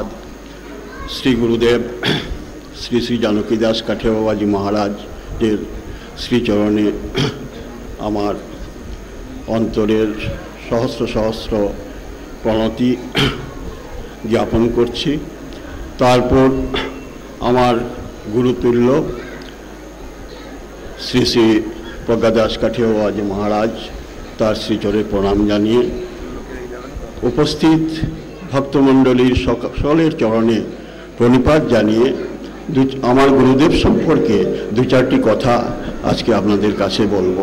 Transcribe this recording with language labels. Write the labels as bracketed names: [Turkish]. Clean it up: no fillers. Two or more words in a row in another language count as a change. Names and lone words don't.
[Bangla] श्री गुरुदेव श्री श्री जानकी दास काठिया बाबाजी महाराजेर श्रीचरणे আমার অন্তরের সহস্র সহস্র প্রণতি জ্ঞাপন করছি। তারপর আমার গুরুতুল্য শ্রী শ্রী প্রজ্ঞাদাস কাঠিয়া বাবাজি महाराज তার শ্রীচরণে প্রণাম জানিয়ে उपस्थित ভক্তমণ্ডলীর সকলের চরণে প্রণিপাত জানিয়ে আমার গুরুদেব সম্পর্কে দু চারটি কথা আজকে আপনাদের কাছে বলবো।